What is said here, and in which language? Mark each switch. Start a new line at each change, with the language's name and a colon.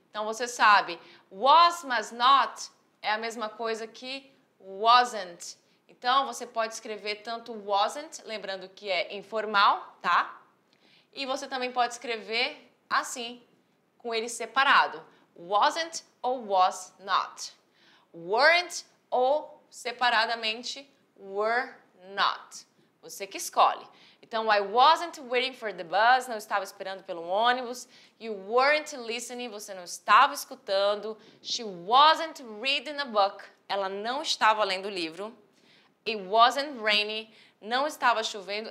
Portuguese: Então, você sabe, was mas not é a mesma coisa que wasn't. Então, você pode escrever tanto wasn't, lembrando que é informal, tá? E você também pode escrever assim, com ele separado. Wasn't ou was not. Weren't ou separadamente were not. Você que escolhe. Então,
English: I wasn't waiting for the bus,
Portuguese: não estava esperando pelo ônibus.
English: You weren't listening,
Portuguese: você não estava escutando.
English: She wasn't reading a book,
Portuguese: ela não estava lendo o livro.
English: It wasn't raining,
Portuguese: não estava chovendo.